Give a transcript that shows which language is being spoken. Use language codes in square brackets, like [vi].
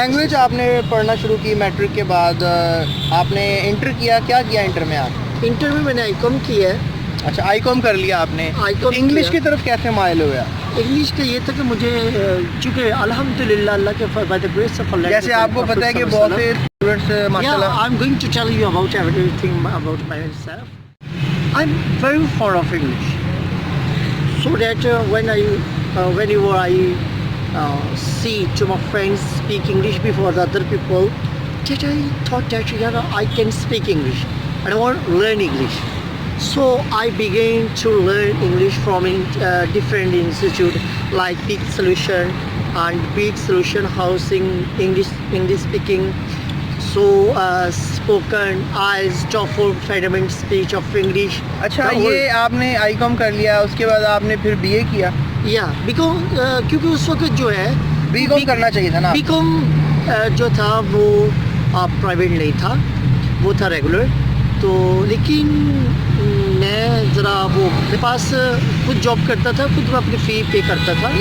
[ur] Language آپ نے پڑھنا شروع کی میٹرک کے بعد، آپ نے انٹر کیا انٹر میں آپ؟ انٹر میں نے آئی کام کیا ہے۔ اچھا، آئی کام کر لیا آپ نے۔ آئی کام انگلش کی طرف کیسے مائل ہوئے آپ؟ انگلش کا یہ تھا کہ مجھے چونکہ الحمدللہ اللہ کے [en] by the grace of اللہ، [ur] جیسے آپ کو پتہ ہے کہ بہت سے اسٹوڈنٹس ماشاءاللہ، [en] I am going to tell you about everything about myself. I am very fond of English, so that whenever I see to my friends speak English before the other people, that I thought that I can speak English and I want to learn English. So I began to learn English from different institutes like Peak Solution and Peak Solution Housing, English speaking, so spoken, IELTS, TOEFL, fundamental speech of English. [ur] اچھا، یہ آپ نے آئی کام کر لیا، اس کے بعد آپ نے پھر بی اے کیا؟ یا بیکاز کیونکہ اس وقت جو ہے بی کام کرنا چاہیے تھا نا؟ بی کام جو تھا وہ پرائیویٹ نہیں تھا، وہ تھا ریگولر، تو لیکن میں ذرا وہ میرے پاس خود جاب کرتا تھا، خود میں اپنی فی پے کرتا تھا،